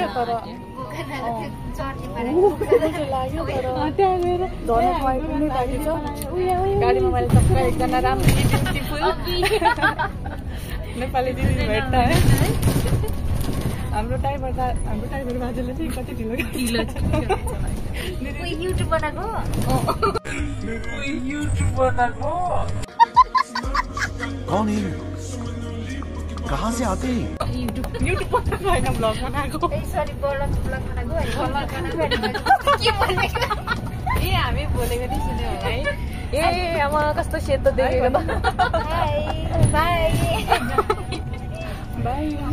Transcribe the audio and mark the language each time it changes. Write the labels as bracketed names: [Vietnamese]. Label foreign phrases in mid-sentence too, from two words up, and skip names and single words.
[Nepali] तर लाग्यो, तर धर्म आइपुग्नै बाँकी छ। गाडीमा मैले टक्क एकजना राम्रो ब्युटिफुल नेपाली दिदी भेट्दा है। हाम्रो ड्राइभर बाजुले चाहिँ कति ढिलो युट्युब बनाएको। [Hindi] कौन है? कहाँ से आते हैं? [Nepali] युट्युब बनाएको होइन, भ्लग बनाएको। हामी बोलेको नि सुन्यो है। अब कस्तो सेतो देखेको त। बाई।